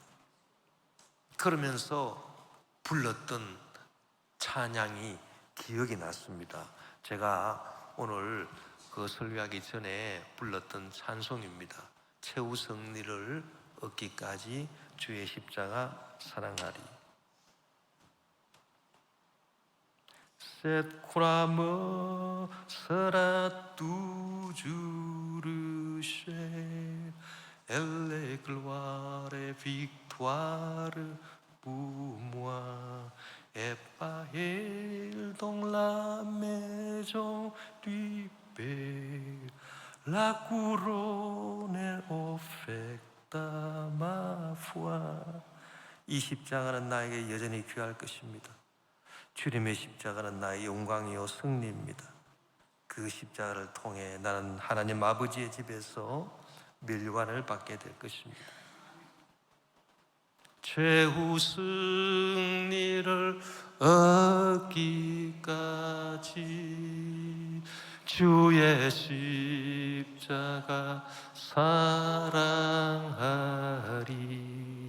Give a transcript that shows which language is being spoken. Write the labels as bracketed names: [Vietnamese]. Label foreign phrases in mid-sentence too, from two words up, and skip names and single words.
[Korean] 그러면서 불렀던 찬양이 기억이 났습니다. 제가 오늘 그 설교하기 전에 불렀던 찬송입니다. 최후 승리를 얻기까지 주의 십자가 사랑하리. [French] Cette croix me sera toujours chère, elle est gloire et victoire pour moi. Et pas elle dans la maison du Père, la couronne offerte à ma foi. [Korean] 이 십자가는 나에게 여전히 귀할 것입니다. 주님의 십자가는 나의 영광이요 승리입니다. 그 십자가를 통해 나는 하나님 아버지의 집에서 멸관을 받게 될 것입니다. 최후 승리를 얻기까지 주의 십자가 사랑하리.